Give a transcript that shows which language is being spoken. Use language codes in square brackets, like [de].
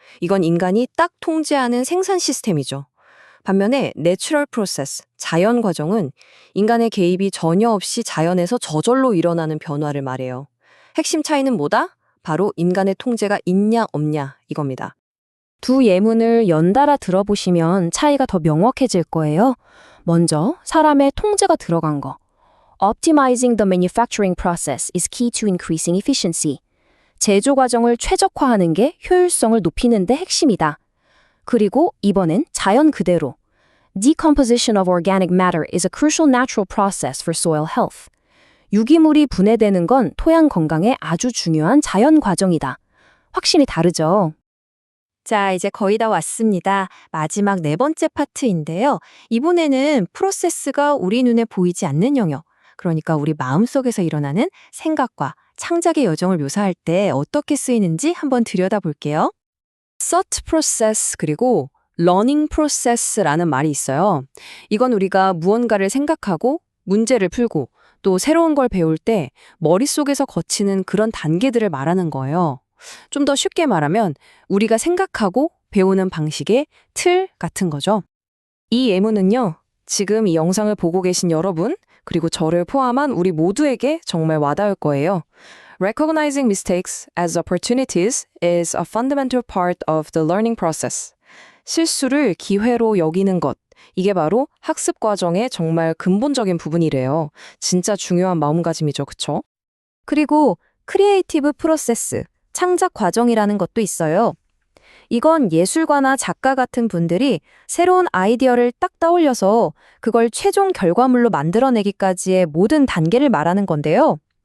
[ko] 이건 인간이 딱 통제하는 생산 시스템이죠. 반면에 natural process, 자연 과정은 인간의 개입이 전혀 없이 자연에서 저절로 일어나는 변화를 말해요. 핵심 차이는 뭐다? 바로 인간의 통제가 있냐 없냐 이겁니다. 두 예문을 연달아 들어보시면 차이가 더 명확해질 거예요. 먼저 사람의 통제가 들어간 거. [en] Optimizing the manufacturing process is key to increasing efficiency. [ko] 제조 과정을 최적화하는 게 효율성을 높이는 데 핵심이다. 그리고 이번엔 자연 그대로. [en] Decomposition of organic matter is a crucial natural process for soil health. [ko] 유기물이 분해되는 건 토양 건강에 아주 중요한 자연 과정이다. 확실히 다르죠? 자, 이제 거의 다 왔습니다. 마지막 네 번째 파트인데요. 이번에는 프로세스가 우리 눈에 보이지 않는 영역, 그러니까 우리 마음속에서 일어나는 생각과 창작의 여정을 묘사할 때 어떻게 쓰이는지 한번 들여다볼게요. thought process 그리고 learning process 라는 말이 있어요. 이건 우리가 무언가를 생각하고 문제를 풀고 또 새로운 걸 배울 때 머릿속에서 거치는 그런 단계들을 말하는 거예요. 좀 더 쉽게 말하면 우리가 생각하고 배우는 방식의 틀 같은 거죠. 이 예문은요, 지금 이 영상을 보고 계신 여러분, 그리고 저를 포함한 우리 모두에게 정말 와닿을 거예요. [en] Recognizing mistakes as opportunities is a fundamental part of the learning process. [ko] 실수를 기회로 여기는 것, 이게 바로 학습 과정의 정말 근본적인 부분이래요. 진짜 중요한 마음가짐이죠, 그쵸? 그리고 크리에이티브 프로세스, 창작 과정이라는 것도 있어요. 이건 예술가나 작가 같은 분들이 새로운 아이디어를 딱 떠올려서 그걸 최종 결과물로 만들어내기까지의 모든 단계를 말하는 건데요.